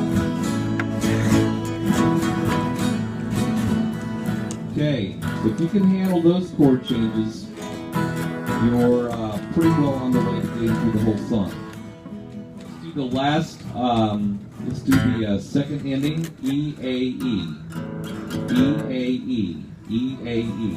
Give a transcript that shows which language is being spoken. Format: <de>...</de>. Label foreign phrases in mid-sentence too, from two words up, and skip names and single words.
<en>Okay, so if you can handle those chord changes, you're pretty well on the way to getting through the whole song. Let's do the last, let's do the second ending, E, A, E. E, A, E. E, A, E.</en>